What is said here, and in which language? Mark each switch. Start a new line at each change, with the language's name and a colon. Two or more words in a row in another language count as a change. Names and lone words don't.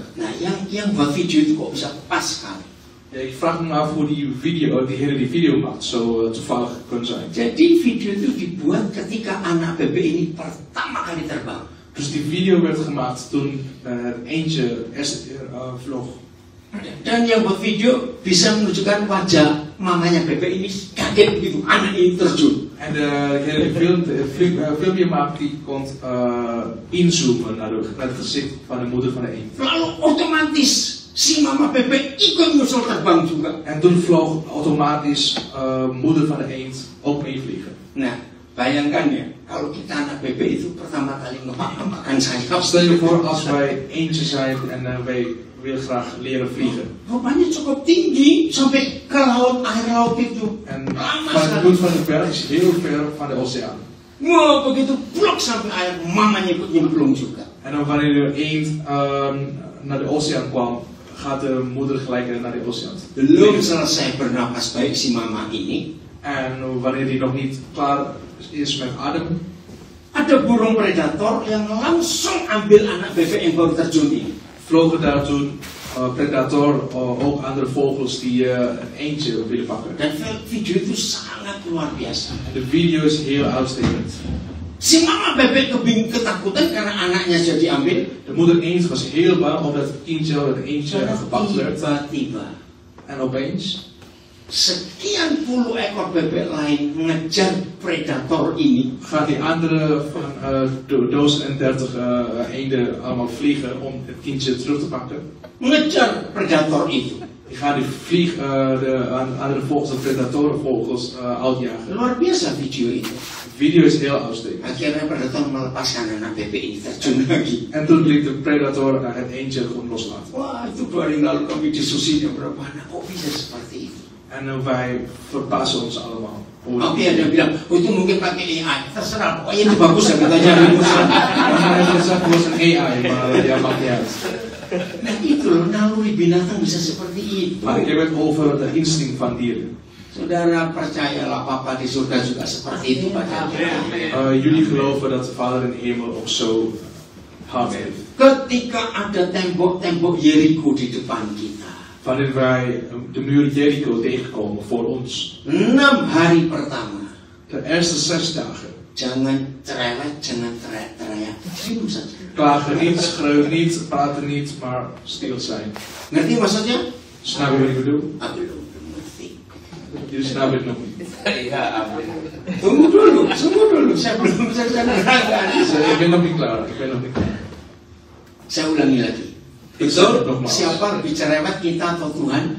Indonesian: Nah, yang buat video itu kok bisa pas sekali.
Dutch: Ja, ik vraag me af hoe die hele die video maakt zo toevallig kan zijn.
Indonesian: Jadi video itu dibuat ketika anak bebek ini pertama kali terbang.
Dutch: Dus die video werd gemaakt toen het eendje eerst vloog.
Indonesian: Dan yang buat video bisa menunjukkan wajah mamanya bebek ini kaget begitu anak ini terjun.
Dutch: En de filmpje maakt die kon inzoomen naar het gezicht van de moeder van de eend.
Indonesian: Lalu otomatis si mama bebek ikut nyusul terbang juga.
Dutch: En toen vloog automatisch moeder van de eend ook meevliegen.
Indonesian: Nah, bayangkan ya, kalau kita anak bebek itu pertama kali makan sayap.
Dutch: Stel je voor als wij eendje zijn en wij willen graag leren vliegen.
Indonesian: Rupanya cukup tinggi sampai ke laut, air laut itu.
Dutch: En
Indonesian: Lama
Dutch: van het
Indonesian: sekali.
Dutch: punt van de berg is heel ver van de oceaan.
Indonesian: Wah, begitu plok sampai air, mamanya ikut nyemplung juga.
Dutch: En dan wanneer de eend naar de oceaan kwam, gaat de moeder gelijk naar de oceaan.
Indonesian: Belum selesai bernapas baik si mama ini,
Dutch: En wanneer die nog niet klaar is met adem,
Indonesian: ada burung predator yang langsung ambil anak bebek yang baru terjun ini.
Dutch: vlogen daar toen predator, ook andere vogels die een eendje willen pakken.
Indonesian: Dan video itu sangat luar biasa.
Dutch: En de video is heel uitstekend.
Indonesian: Si mama bebek ketakutan karena anaknya jadi ambil.
Dutch: De moeder eend was heel bang omdat het kindje, het eendje gepakt werd.
Indonesian: Tiba-tiba
Dutch: En opeens
Indonesian: sekian puluh ekor bebek lain ngejar predator ini.
Dutch: gaat die andere van 1030 eenden allemaal vliegen om het kindje terug te pakken.
Indonesian: Ngejar predator itu.
Dutch: Die gaan de andere vogels, de predatorenvogels, uitjagen.
Indonesian: Luar biasa video itu.
Dutch: De video is heel uitstekend.
Indonesian: Akhirnya predator melepaskan anak bebek ini terjun lagi.
Dutch: En toen liet de predator het eendje gewoon loslaten.
Indonesian: Wah, itu 2 hari lalu kami diskusinya berapa anak, kok bisa seperti itu?
Dutch: En wij verbazen ons allemaal.
Indonesian: Oke, ada bilang, oh itu mungkin pakai AI. Terserah, pokoknya itu bagus ya kita cari musuh.
Dutch: Hij heeft gezegd, het was een AI, maar ja, maakt niet uit.
Indonesian: Nah itu loh, naluri binatang bisa seperti itu.
Dutch: Maar ik heb het over de instinct van dieren.
Indonesian: Saudara percayalah Papa di surga juga seperti itu pada kita.
Dutch: Jullie geloven dat de Vader in de hemel ook zo hart heeft.
Indonesian: Ketika ada tembok-tembok Jericho di depan kita,
Dutch: Wanneer wij de muur Jericho tegenkomen voor ons.
Indonesian: 6 hari pertama,
Dutch: De eerste 6 dagen.
Indonesian: jangan cerewet, jangan teriak-teriak, diam saja.
Dutch: Klagen niet, schreeuwen niet, praten niet, maar stil zijn.
Indonesian: Ngerti maksudnya?
Dutch: Snap je wat ik bedoel?
Indonesian: Belum ngerti.
Dutch: Jullie snappen het nog niet.
Indonesian: Iya, amin. Tunggu dulu, saya belum selesai menerangkan.
Dutch: Dus, ik ben nog niet klaar.
Indonesian: Saya ulangi lagi.
Dutch: Ik
Indonesian: Itu
Dutch: zeg het nogmaals.
Indonesian: siapa lebih cerewet, kita atau Tuhan?